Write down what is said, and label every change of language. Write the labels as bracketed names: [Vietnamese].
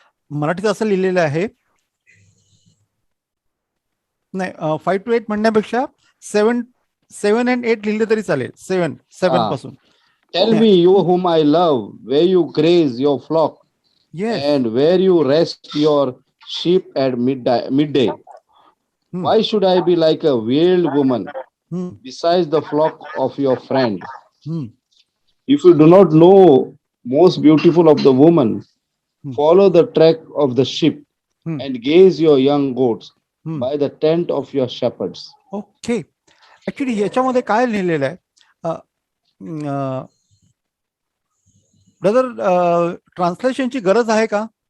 [Marathi] मराठीत असं लिहिलेलं आहे, नाही 5 to 8 म्हणण्यापेक्षा 7 and 8 लिहिले तरी चालेल. 7 पासून. [English] Tell me, you whom I love, where you graze your flock, Yes. and where you rest your sheep at midday. Why should I be like a veiled woman besides the flock of your friend? If you do not know most beautiful of the woman, follow the track of the sheep and gaze your young goats by the tent of your shepherds. Okay. [Marathi] Actually याच्यामध्ये काय लिहिलेलं आहे brother, ट्रान्सलेशनची गरज आहे का?